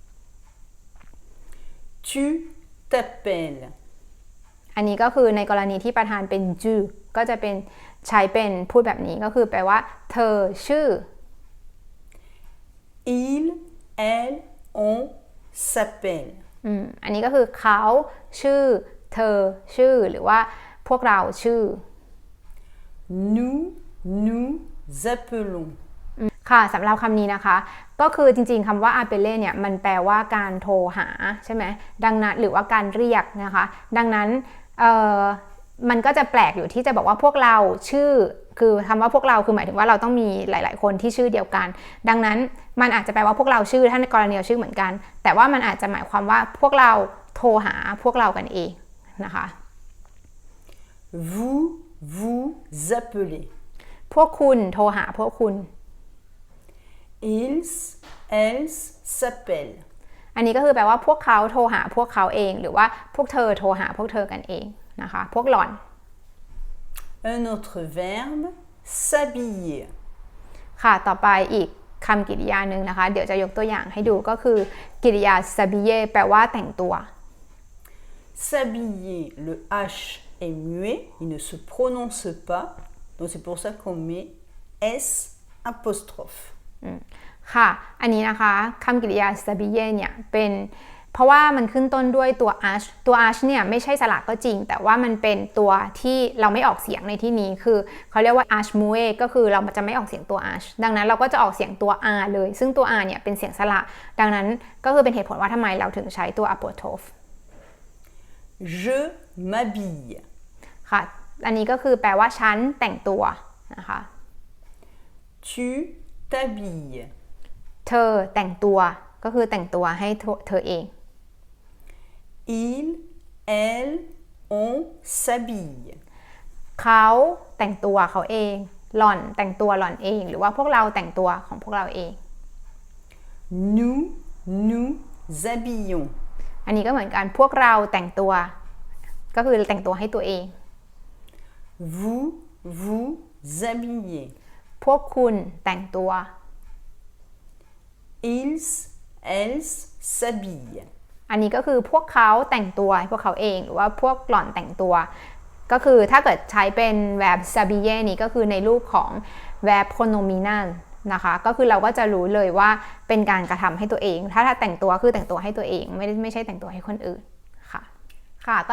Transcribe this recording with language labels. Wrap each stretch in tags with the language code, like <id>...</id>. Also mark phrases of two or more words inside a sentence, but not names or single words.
<fr>Tu t'appelles</fr> <th>อันนี้ก็คือในกรณีที่ประธานเป็น tu ก็จะเป็นใช้เป็นพูดแบบนี้ก็คือแปลว่าเธอชื่อ</th> <fr>Il elle on s'appelle</fr> <th>อันนี้ก็คือเขาชื่อเธอชื่อหรือว่าพวกเราชื่อ</th> <fr>Nous nous appelons</fr> <th>ค่ะสำหรับคำนี้นะคะก็คือจริงๆคำว่า appelle เนี่ยมันแปลว่าการโทรหาใช่ไหมดังนั้นหรือว่าการเรียกนะคะดังนั้นมันก็จะแปลกอยู่ที่จะบอกว่าพวกเราชื่อคือคำว่าพวกเราคือหมายถึงว่าเราต้องมีหลายๆคนที่ชื่อเดียวกันดังนั้นมันอาจจะแปลว่าพวกเราชื่อถ้าในกรณีเราชื่อเหมือนกันแต่ว่ามันอาจจะหมายความว่าพวกเราโทรหาพวกเรากันเองนะคะ</th> <fr>Vous vous appelez</fr> <th>พวกคุณโทรหาพวกคุณ</th> <fr>Ils elles s'appellent</fr> <th>อันนี้ก็คือแปลว่าพวกเขาโทรหาพวกเขาเองหรือว่าพวกเธอโทรหาพวกเธอกันเองนะคะพวกหล่อน</th> <fr>Un autre verbe s'habiller</fr> <th>ค่ะต่อไปอีกคำกริยาหนึ่งนะคะเดี๋ยวจะยกตัวอย่างให้ดูก็คือกริยา s'habiller แปลว่าแต่งตัว</th> <fr>S'habiller le H est muet il ne se prononce pas donc c'est pour ça qu'on met S apostrophe</fr> <th>ค่ะอันนี้นะคะคำกริยา s'habiller เนี่ยเป็นเพราะว่ามันขึ้นต้นด้วยตัว h ตัว h เนี่ยไม่ใช่สระก็จริงแต่ว่ามันเป็นตัวที่เราไม่ออกเสียงในที่นี้คือเขาเรียกว่า</th> <fr>h muet</fr> <th>ก็คือเราจะไม่ออกเสียงตัว h ดังนั้นเราก็จะออกเสียงตัว r เลยซึ่งตัว r เนี่ยเป็นเสียงสระดังนั้นก็คือเป็นเหตุผลว่าทำไมเราถึงใช้ตัว apostrophe</th> <fr>Je m'habille</fr> <th>ค่ะอันนี้ก็คือแปลว่าฉันแต่งตัวนะคะ</th> <fr>Tu t'habilles</fr> <th>เธอแต่งตัวก็คือแต่งตัวให้เธอเอง</th> <fr>Il elle on s'habille</fr> <th>เขาแต่งตัวเขาเองหล่อนแต่งตัวหล่อนเองหรือว่าพวกเราแต่งตัวของพวกเราเอง</th> <fr>Nous nous habillons</fr> <th>อันนี้ก็เหมือนกันพวกเราแต่งตัวก็คือแต่งตัวให้ตัวเอง</th> <fr>Vous vous habillez</fr> <th>พวกคุณแต่งตัว</th> <fr>Ils elles s'habillent</fr> <th>อันนี้ก็คือพวกเขาแต่งตัวให้พวกเขาเองหรือว่าพวกหล่อนแต่งตัวก็คือถ้าเกิดใช้เป็น verb s'habiller นี้ก็คือในรูปของ</th> <fr>verb pronominal</fr> <th>นะคะก็คือเราก็จะ รู้เลยว่าเป็นการกระทำให้ตัวเองถ้าแต่งตัวคือแต่งตัวให้ตัวเองไม่ใช่แต่งตัวให้คนอื่นค่ะก็</th>